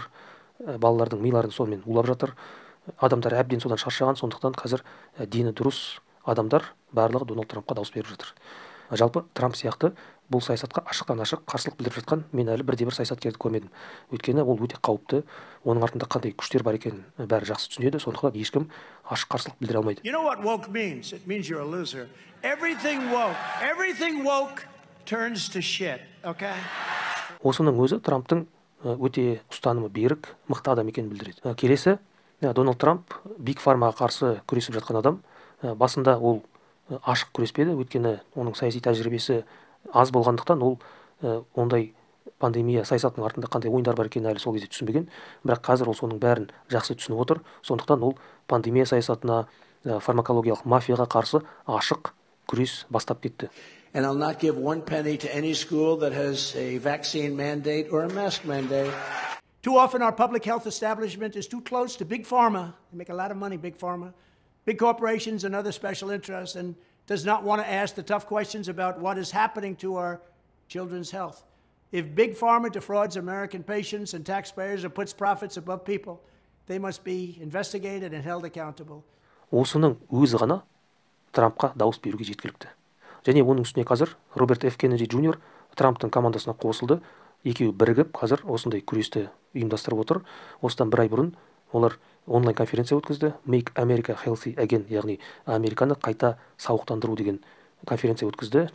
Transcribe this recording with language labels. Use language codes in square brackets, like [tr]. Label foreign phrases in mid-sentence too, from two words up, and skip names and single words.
[kk] Балалардың миларын сонымен улап жатыр. Адамдар әбден содан шаршаған, сондықтан қазір дені дұрыс адамдар барлығы Дональд Трампқа дауыс беріп жатыр. Жалпы Трамп сияқты бұл саясатқа ашықтан ашық қарсылық білдіріп жатқан мен әлі бірде бір саясаткерді көрмедім. Өйткені ол өте қауіпті, оның артында қандай күштер бар екенін бәрі жақсы түсінеді, сондықтан ешкім ашық қарсылық білдіре алмайды. [en] You know what woke means? It means you're a loser. Everything woke turns to shit, okay? [kk] Осының өзі Трамптың өте ұстанымы берік, мықты адам екенін білдіреді. Келесі, Дональд Трамп Биг Фармаға қарсы күресіп жатқан адам. Басында ол ашық күреспеді, өйткені оның саяси тәжірибесі аз болғандықтан ол ондай пандемия саясатының артында қандай ойындар бар екенін әлі сол кезде түсінбеген. Бірақ қазір ол соның бәрін жақсы түсініп отыр. Сондықтан ол пандемия саясатына, фармакологиялық мафияға қарсы ашық күрес бастап кетті. [en] And I'll not give one penny to any school that has a vaccine mandate or a mask mandate. Too often our public health establishment is too close to Big Pharma. They make a lot of money, Big Pharma, big corporations and other special interests, and does not want to ask the tough questions about what is happening to our children's health. If Big Pharma defrauds American patients and taxpayers or puts profits above people, they must be investigated and held accountable. [kk] Осының өзі ғана Трампқа дауыс беруге жеткілікті. Және оның үстіне қазір Роберт Ф. Кеннеди Джуниор Трамптың командасына қосылды. Екеуі бірігіп қазір осындай күресті ұйымдастырып отыр. Осыдан бір ай бұрын олар онлайн конференция өткізді. [en] Make America Healthy Again, [kk] яғни Американы қайта сауықтандыру деген конференция өткізді.